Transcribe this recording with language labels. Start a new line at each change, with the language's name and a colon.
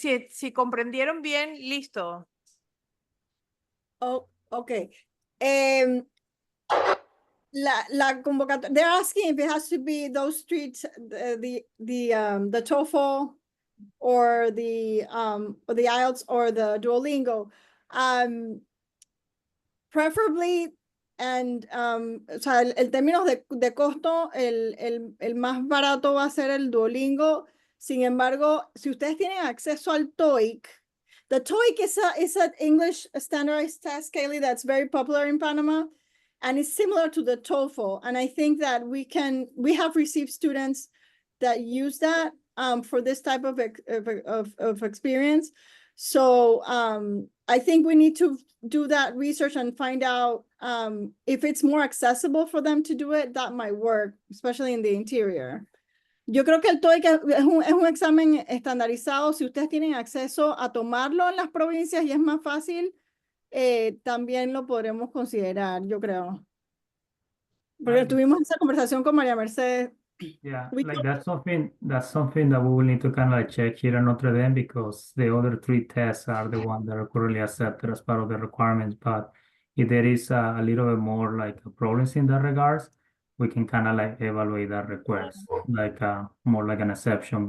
Spanish: Si comprendieron bien, listo.
English: Oh, okay.
Spanish: La convocatoria,
English: they're asking if it has to be those three, the TOEFL or the IELTS or the Duolingo. Preferably, and
Spanish: o sea, el términos de costo, el más barato va a ser el Duolingo. Sin embargo, si ustedes tienen acceso al TOEIC,
English: the TOEIC is an English standardized test, Kaylee, that's very popular in Panama, and it's similar to the TOEFL. And I think that we have received students that use that for this type of experience. So I think we need to do that research and find out if it's more accessible for them to do it. That might work, especially in the interior.
Spanish: Yo creo que el TOEIC es un examen estandarizado. Si ustedes tienen acceso a tomarlo en las provincias y es más fácil, también lo podremos considerar, yo creo. Porque tuvimos esa conversación con María Mercedes.
English: Yeah, like that's something that we will need to kind of like check here at Notre Dame, because the other three tests are the ones that are currently accepted as part of the requirements. But if there is a little bit more like problems in that regards, we can kind of like evaluate that request, like more like an exception.